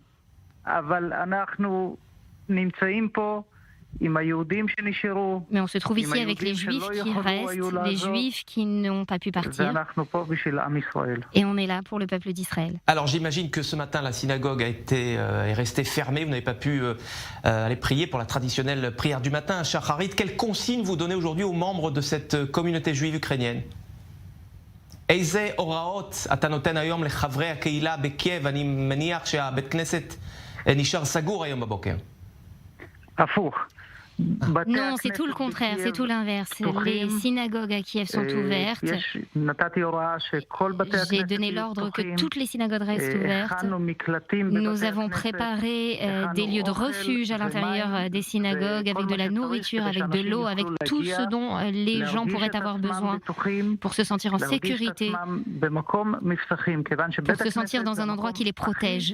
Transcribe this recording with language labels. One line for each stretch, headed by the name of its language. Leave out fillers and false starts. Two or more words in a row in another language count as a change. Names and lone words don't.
French: Mais on se trouve ici avec les Juifs qui restent, les Juifs qui n'ont pas pu partir. Et on est là pour le peuple d'Israël. Alors j'imagine que ce matin la synagogue est restée fermée, vous n'avez pas pu aller prier pour la traditionnelle prière du matin. Shacharit, quelles consignes vous donnez aujourd'hui aux membres de cette communauté juive ukrainienne?
Hebrew: איזה הוראות אתה נותן היום לחברי הקהילה בקייב? אני מניח שהבית כנסת נשאר סגור היום בבוקר. הפוך.
French: Non, c'est tout le contraire, c'est tout l'inverse. Les synagogues à Kiev sont ouvertes. J'ai donné l'ordre que toutes les synagogues restent ouvertes. Nous avons préparé des lieux de refuge à l'intérieur des synagogues avec de la nourriture, avec de l'eau, avec tout ce dont les gens pourraient avoir besoin pour se sentir en sécurité, pour se sentir dans un endroit qui les protège.